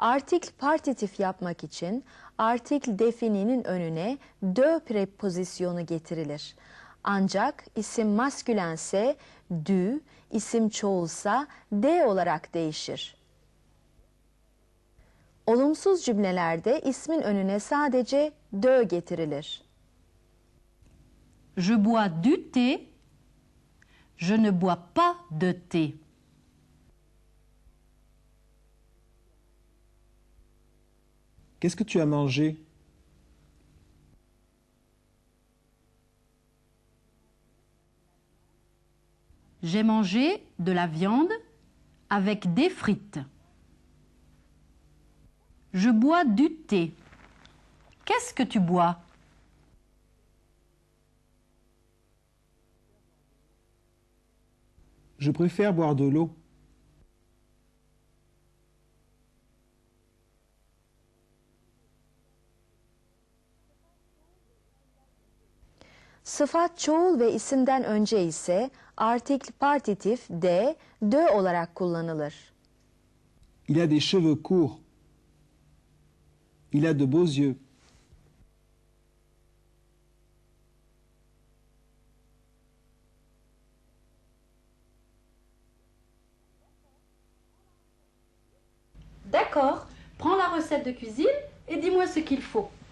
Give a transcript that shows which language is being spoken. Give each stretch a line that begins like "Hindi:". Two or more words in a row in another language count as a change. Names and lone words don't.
Turkish: Artikl partitif yapmak için artikl defininin önüne de prepozisyonu getirilir. Ancak isim maskülense du, isim çoğulsa de olarak değişir. Olumsuz cümlelerde ismin önüne sadece de getirilir.
French: Je bois du thé. Je ne bois pas de thé. Qu'est-ce que tu as mangé? J'ai mangé de la viande avec des frites. Je bois du thé. Qu'est-ce que tu bois? Je préfère boire de l'eau.
Turkish: Sıfat çoğul ve isimden önce ise artikl partitif de olarak kullanılır.
French: Il a des cheveux courts. Il a de beaux yeux. D'accord, prends la recette de cuisine et dis-moi ce qu'il faut.